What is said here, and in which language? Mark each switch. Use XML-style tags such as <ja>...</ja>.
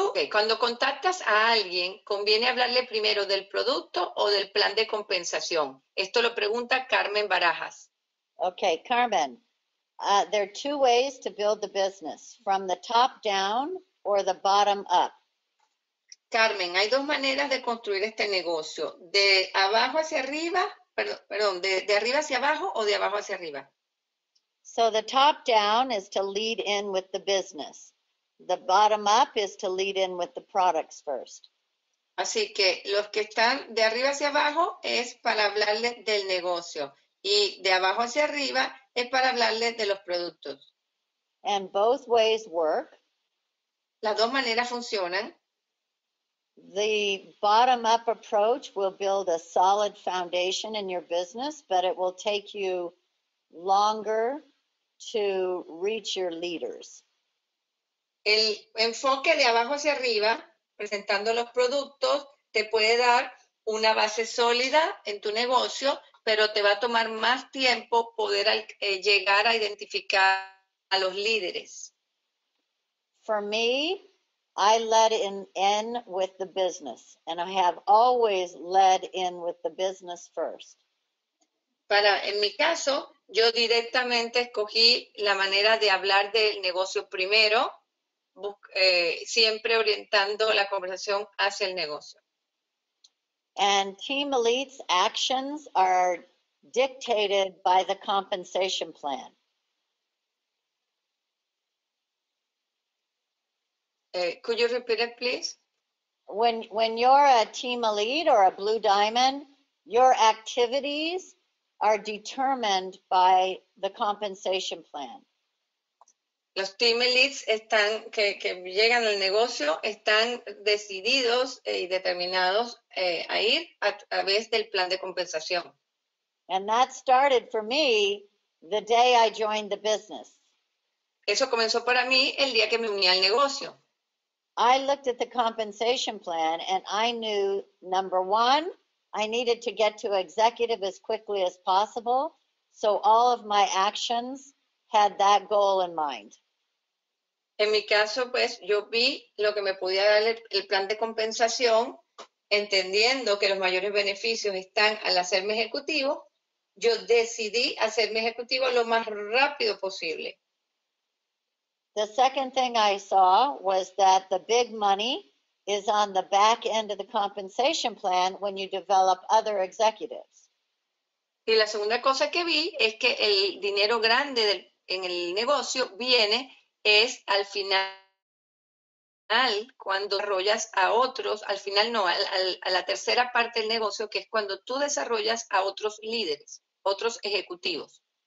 <es>Cuando contactas a alguien, ¿conviene hablarle primero del producto o del plan de compensación? Esto lo pregunta Carmen Barajas.</es> <en>Okay, Carmen, there are 2 ways to build the business, from the top down or the bottom up.</en> <es>Carmen, hay 2 maneras de construir este negocio, de abajo hacia arriba, perdón, de arriba hacia abajo o de abajo hacia arriba.</es> <en>So the top down is to lead in with the business. The bottom up is to lead in with the products first.</en> <es>Así que los que están de arriba hacia abajo es para hablarles del negocio y de abajo hacia arriba es para hablarles de los productos.</es> <en>And both ways work.</en> <es>Las 2 maneras funcionan.</es> <en>The bottom-up approach will build a solid foundation in your business, but it will take you longer to reach your leaders.</en> <es>El enfoque de abajo hacia arriba, presentando los productos, te puede dar una base sólida en tu negocio, pero te va a tomar más tiempo poder llegar a identificar a los líderes.</es> <en>For me, I led in with the business, and I have always led in with the business first.</en> <es>En mi caso, yo directamente escogí la manera de hablar del negocio primero, siempre orientando la conversación hacia el negocio.</es> <en>And Team Elite's actions are dictated by the compensation plan. Could you repeat it, please? When you're a Team Elite or a Blue Diamond, your activities are determined by the compensation plan.</en> <es>Los Team Elites que llegan al negocio están decididos y determinados a ir a través del plan de compensación.</es> <en>And that started for me the day I joined the business.</en> <es>Eso comenzó para mí el día que me uní al negocio.</es> <en>I looked at the compensation plan and I knew, number one, I needed to get to executive as quickly as possible. So all of my actions had that goal in mind.</en> <es>En mi caso, pues, yo vi lo que me podía dar el plan de compensación, entendiendo que los mayores beneficios están al hacerme ejecutivo. Yo decidí hacerme ejecutivo lo más rápido posible.</es> <en>The second thing I saw was that the big money is on the back end of the compensation plan when you develop other executives.</en> <es>Y la segunda cosa que vi es que el dinero grande en el negocio es al final, cuando desarrollas a otros, al final no, a la tercera parte del negocio, que es cuando tú desarrollas a otros líderes, otros ejecutivos.</es>